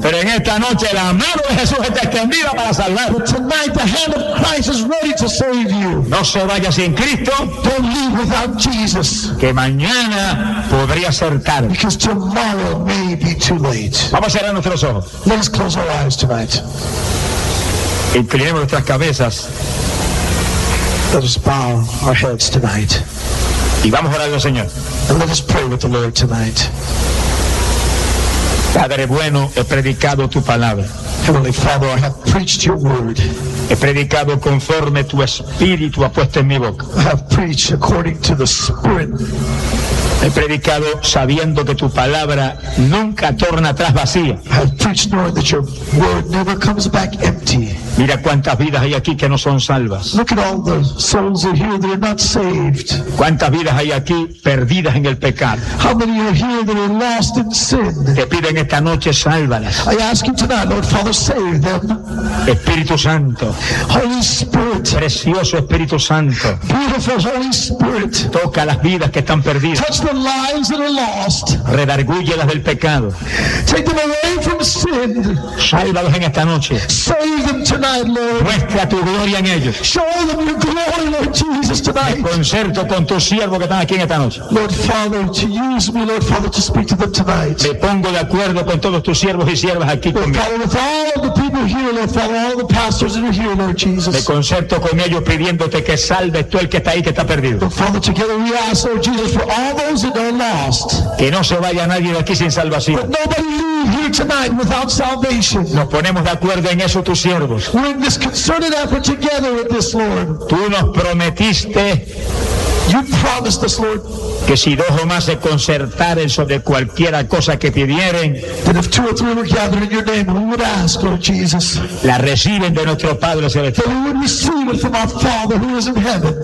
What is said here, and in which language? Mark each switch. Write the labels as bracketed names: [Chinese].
[Spanish] Pero en esta noche la mano de Jesús está extendida para salvar. [English] But tonight the hand of Christ is ready to save you. [Spanish] No se vaya sin Cristo. [English] Don't leave without Jesus. [Spanish] Que mañana podría ser tarde. [English] Because tomorrow may be too late. [Spanish] Vamos a cerrar nuestros ojos. [English] Let's close our eyes tonight. [Spanish] Inclinemos nuestras cabezas. [English] Let us bow our heads tonight. [Spanish] Y vamos a orar al Señor. [English] And let us pray with the Lord tonight. [Spanish] Padre bueno, he predicado tu palabra. [English] Heavenly Father, I have preached your word. [Spanish] He predicado conforme tu espíritu ha puesto en mi boca. [English] I have preached according to the Spirit. [Spanish] He predicado sabiendo que tu palabra nunca torna atrás vacía. [English] I've preached knowing that your word never comes back empty. [Spanish] Mira cuántas vidas hay aquí que no son salvas. [English] Look at all the souls in here that are not saved. [Spanish] Cuántas vidas hay aquí perdidas en el pecado. [English] How many are here that are lost in sin? [Spanish] Te pido en esta noche, sálvalas. [English] I ask you tonight, Lord Father, save them. [Spanish] Espíritu Santo. [English] Holy Spirit. [Spanish] Precioso Espíritu Santo. [English] Beautiful Holy Spirit. [Spanish] Toca las vidas que están perdidas. [English] Touch the lives that are lost. [Spanish] Redargúyelas del pecado. [English] Take them away from sin. [Spanish] Sálvalos en esta noche. [English] Save them tonight, Lord. [Spanish] Muestra tu gloria en ellos. [English] Show them your glory, Lord Jesus, tonight. [Spanish] En concierto con tu siervo que están aquí en esta noche. [English] Lord Father, to use me, Lord Father, to speak to them tonight. [Spanish] Me pongo de acuerdo con todos tus siervos y siervas aquí conmigo. [English] Lord Father, with all the people here, Lord Father, all the pastors that are here, Lord Jesus. [Spanish] Me concierto con ellos pidiéndote que salves tú el que está ahí que está perdido. [English] Lord Father, together we ask, Lord Jesus, for all those that are lost. [Spanish] Que no se vaya nadie de aquí sin salvación. [English] But nobody leave here tonight without salvation. [Spanish] Nos ponemos de acuerdo en eso, tus siervos. [English] We're in this concerted effort together with this, Lord. [Spanish] Tú nos prometiste. [English] You promised us, Lord, [Spanish] que si dos o más se concertaren sobre cualquiera cosa que pidieren, [English] that if two or three were gathered in your name, we would ask, Lord Jesus, [Spanish] la reciben de nuestro Padre celestial. [English] That we would receive it from our Father who is in heaven.